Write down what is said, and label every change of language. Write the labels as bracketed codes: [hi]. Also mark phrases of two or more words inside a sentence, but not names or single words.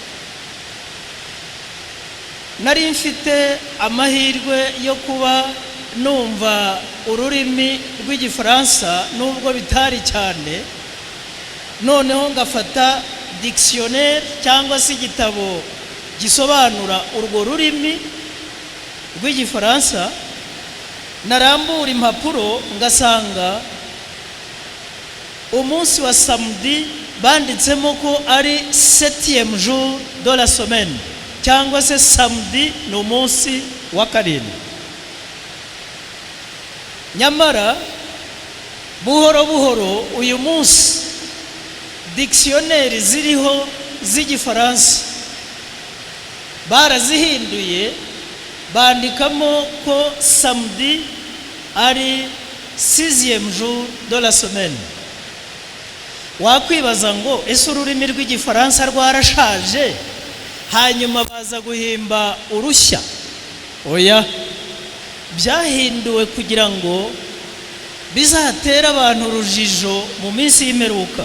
[rw] Nari mfite amahirwe yo kuba numva ururimi rw'igifaransa nubwo bitari cyane, noneho ngafata dictionnaire cyangwa se igitabo gisobanura urwo rurimi rw'igifaransa, narambura impapuro ngasanga umunsi wa samedi banditsemo ko ari [fr] 7e jour de la semaine, [rw] cyangwa se samedi ni umunsi wa 7. Nyamara buhoro buhoro uyu munsi dictionnaire ziriho z'igifaransa barazihinduye, bandikamo ko samedi ari [fr] 6e jour de la semaine. [rw] Wakwibaza ngo ese ururimi rw'igifaransa rwarashaje hanyuma baza guhimba urushya? Oya, byahinduwe kugira ngo bizatera abantu urujijo mu minsi y'imperuka.